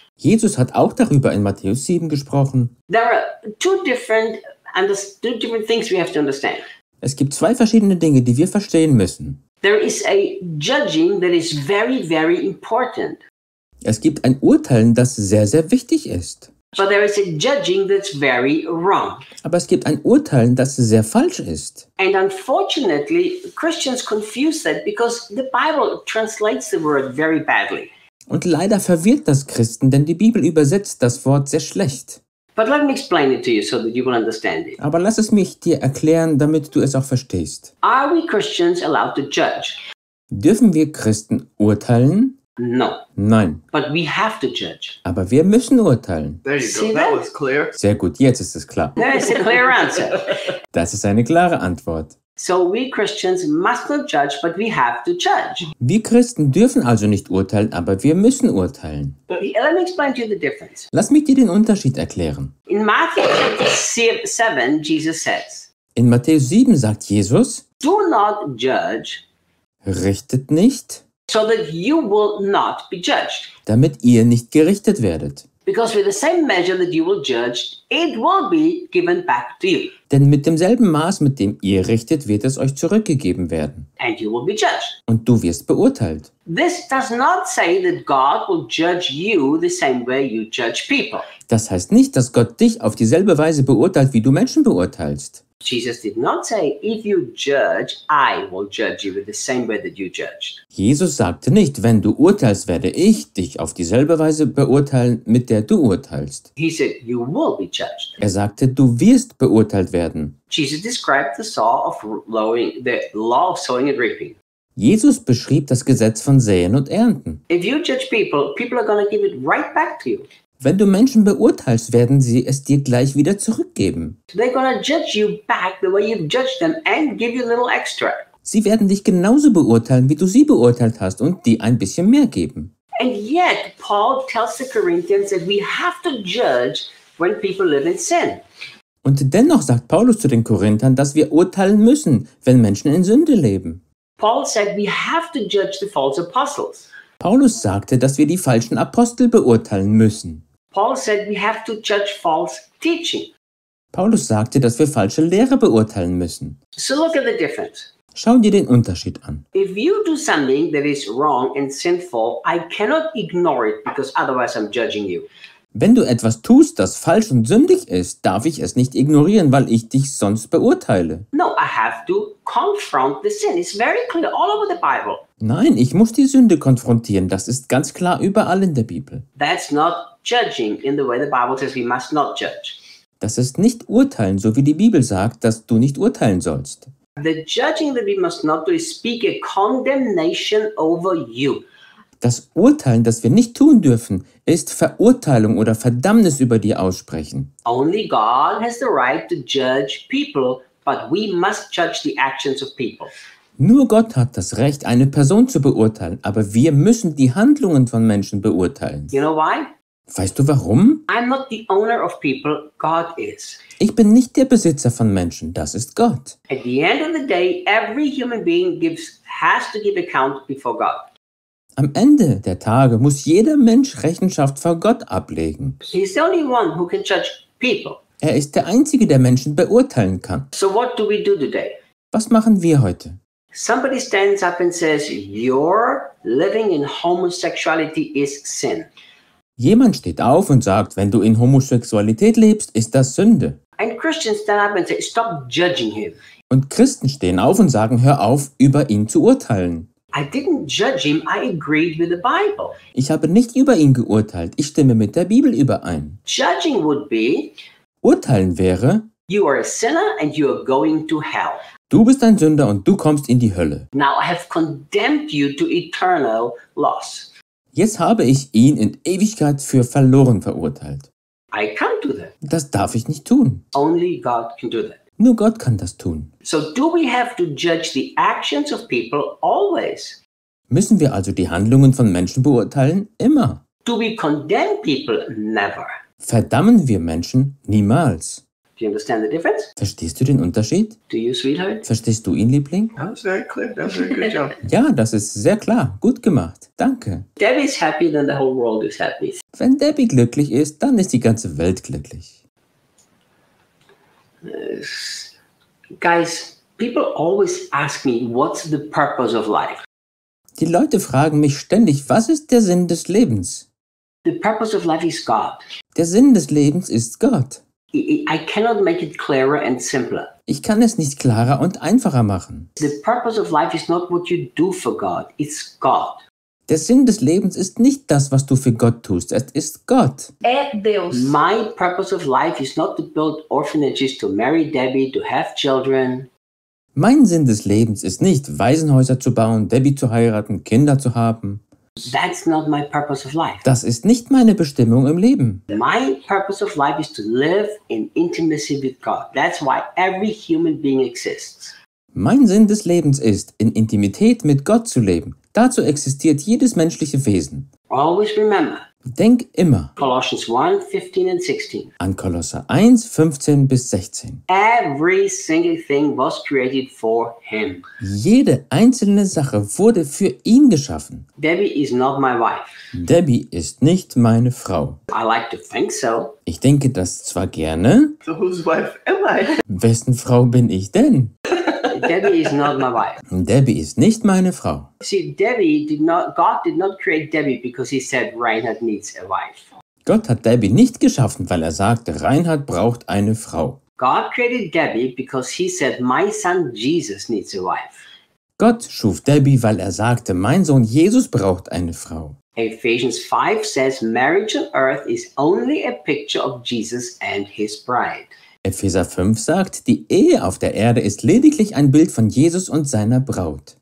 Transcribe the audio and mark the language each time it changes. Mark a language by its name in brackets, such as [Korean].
[German] Jesus hat auch darüber in Matthäus 7 gesprochen. [English] There are two different things we have to understand. [German] Es gibt zwei verschiedene Dinge, die wir verstehen müssen. [English] There is a judging that is very, very important. [German] Es gibt ein Urteilen, das sehr, sehr wichtig ist. [English] But there is a judging that's very wrong. [German] Aber es gibt ein Urteilen, das sehr falsch ist. [English] And unfortunately, Christians confuse that because the Bible translates the word very badly. [German] Und leider verwirrt das Christen, denn die Bibel übersetzt das Wort sehr schlecht. [English] But let me explain it to you so that you will understand it. [German] Aber lass es mich dir erklären, damit du es auch verstehst. [English] Are we Christians allowed to judge? [German] Dürfen wir Christen urteilen? [English] No. [German] Nein. [English] But we have to judge. [German] Aber wir müssen urteilen. [English] There you go. See that was clear. [German] Sehr gut, jetzt ist es klar. [English] There is a clear answer. [German] Das ist eine klare Antwort. [English] So we Christians must not judge, but we have to judge. [German] Wir Christen dürfen also nicht urteilen, aber wir müssen urteilen. [English] Let me explain to you the difference. [German] Lass mich dir den Unterschied erklären. [English] In Matthew 7, Jesus says. [German] In Matthäus 7 sagt Jesus. [English] Do not judge. [German] Richtet nicht. [English] So that you will not be judged. [German] Damit ihr nicht gerichtet werdet. [English] Because with the same measure that you will judge, it will be given back to you. [German] Denn mit demselben Maß, mit dem ihr richtet, wird es euch zurückgegeben werden. [English] And you will be judged. [German] Und du wirst beurteilt. [English] This does not say that God will judge you the same way you judge people. [German] Das heißt nicht, dass Gott dich auf dieselbe Weise beurteilt, wie du Menschen beurteilst. [English] Jesus did not say, if you judge, I will judge you with the same way that you judged. [German] Jesus sagte nicht, wenn du urteilst, werde ich dich auf dieselbe Weise beurteilen, mit der du urteilst. [English] He said, you will be judged. [German] Er sagte, du wirst beurteilt werden. [English] Jesus described the law of sowing, the law of sowing and reaping. [German] Jesus beschrieb das Gesetz von Säen und Ernten. [English] If you judge people, people are going to give it right back to you. [German] Wenn du Menschen beurteilst, werden sie es dir gleich wieder zurückgeben. [English] They're going to judge you back the way you've judged them and give you a little extra. [German] Sie werden dich genauso beurteilen, wie du sie beurteilt hast und dir ein bisschen mehr geben. [English] And yet, Paul tells the Corinthians that we have to judge when people live in sin. [German] Und dennoch sagt Paulus zu den Korinthern, dass wir urteilen müssen, wenn Menschen in Sünde leben. [English] Paul said we have to judge the false apostles. [German] Paulus sagte, dass wir die falschen Apostel beurteilen müssen. [English] Paul said we have to judge false teaching. [German] Paulus sagte, dass wir falsche Lehre beurteilen müssen. [English] So look at the difference. [German] Schau dir den Unterschied an. [English] If you do something that is wrong and sinful, I cannot ignore it because otherwise I'm judging you. [German] Wenn du etwas tust, das falsch und sündig ist, darf ich es nicht ignorieren, weil ich dich sonst beurteile. [English] No, I have to confront the sin. It's very clear all over the Bible. [German] Nein, ich muss die Sünde konfrontieren. Das ist ganz klar überall in der Bibel. [English] That's not judging in the way the Bible says we must not judge. [German] Das ist nicht urteilen, so wie die Bibel sagt, dass du nicht urteilen sollst. [English] The judging that we must not do is speak a condemnation over you. [German] Das Urteilen, das wir nicht tun dürfen, ist Verurteilung oder Verdammnis über dir aussprechen. [English] Only God has the right to judge people, but we must judge the actions of people. [German] Nur Gott hat das Recht, eine Person zu beurteilen, aber wir müssen die Handlungen von Menschen beurteilen. [English] You know why? [German] Weißt du warum? [English] I'm not the owner of people, God is. [German] Ich bin nicht der Besitzer von Menschen, das ist Gott. [English] At the end of the day, every human being has to give account before God. [German] Am Ende der Tage muss jeder Mensch Rechenschaft vor Gott ablegen. [English] He's the only one who can judge people. [German] Er ist der Einzige, der Menschen beurteilen kann. [English] So what do we do today? [German] Was machen wir heute? [English] Somebody stands up and says, your living in homosexuality is sin. [German] Jemand steht auf und sagt, wenn du in Homosexualität lebst, ist das Sünde. [English] And Christians stand up and say, stop judging him. [German] Und Christen stehen auf und sagen, hör auf, über ihn zu urteilen. [English] I didn't judge him, I agreed with the Bible. [German] Ich habe nicht über ihn geurteilt, ich stimme mit der Bibel überein. [English] Judging would be, [German] urteilen wäre, [English] you are a sinner and you are going to hell. [German] Du bist ein Sünder und du kommst in die Hölle. [English] Now I have condemned you to eternal loss. [German] Jetzt habe ich ihn in Ewigkeit für verloren verurteilt. [English] I can't do that. [German] Das darf ich nicht tun. [English] Only God can do that. [German] Nur Gott kann das tun. [English] So do we have to judge the actions of people always? [German] Müssen wir also die Handlungen von Menschen beurteilen? Immer. [English] Do we condemn people? Never. [German] Verdammen wir Menschen? Niemals. [English] Do you understand the difference? [German] Verstehst du den Unterschied? [English] Do you, sweetheart? [German] Verstehst du ihn, Liebling? [English] That's very clear. That's a good job. [German] Ja, das ist sehr klar. Gut gemacht. Danke. [English] Debbie is happy, then the whole world is happy. [German] Wenn Debbie glücklich ist, dann ist die ganze Welt glücklich. [English] Guys, people always ask me, what's the purpose of life? [German] Die Leute fragen mich ständig, was ist der Sinn des Lebens? [English] The purpose of life is God. [German] Der Sinn des Lebens ist Gott. [English] I cannot make it clearer and simpler. [German] Ich kann es nicht klarer und einfacher machen. [English] The purpose of life is not what you do for God, it's God. [German] Der Sinn des Lebens ist nicht das, was du für Gott tust. Es ist Gott. [English] My purpose of life is not to build orphanages, to marry Debbie, to have children. [German] Mein Sinn des Lebens ist nicht, Waisenhäuser zu bauen, Debbie zu heiraten, Kinder zu haben. [English] That's not my purpose of life. [German] Das ist nicht meine Bestimmung im Leben. [English] My purpose of life is to live in intimacy with God. That's why every human being exists. [German] Mein Sinn des Lebens ist, in Intimität mit Gott zu leben. Dazu existiert jedes menschliche Wesen. [English] Always remember. [German] Denk immer. [English] Colossians 1, 15 and 16. [German] An Kolosser 1, 15 bis 16. [English] Every single thing was created for him. [German] Jede einzelne Sache wurde für ihn geschaffen. [English] Debbie is not my wife. [German] Debbie ist nicht meine Frau. [English] I like to think so. [German] Ich denke das zwar gerne. [English] So whose wife am I? [German] Wessen Frau bin ich denn? [English] Debbie is not my wife. [German] Debbie ist nicht meine Frau. [English] See, Debbie did not, God did not create Debbie because he said Reinhard needs a wife. [German] Gott hat Debbie nicht geschaffen, weil er sagte, Reinhard braucht eine Frau. [English] God created Debbie because he said, my son Jesus needs a wife. [German] Gott schuf Debbie, weil er sagte, mein Sohn Jesus braucht eine Frau. [English] Ephesians 5 says marriage on earth is only a picture of Jesus and his bride. [German] Epheser 5 sagt, die Ehe auf der Erde ist lediglich ein Bild von Jesus und seiner Braut.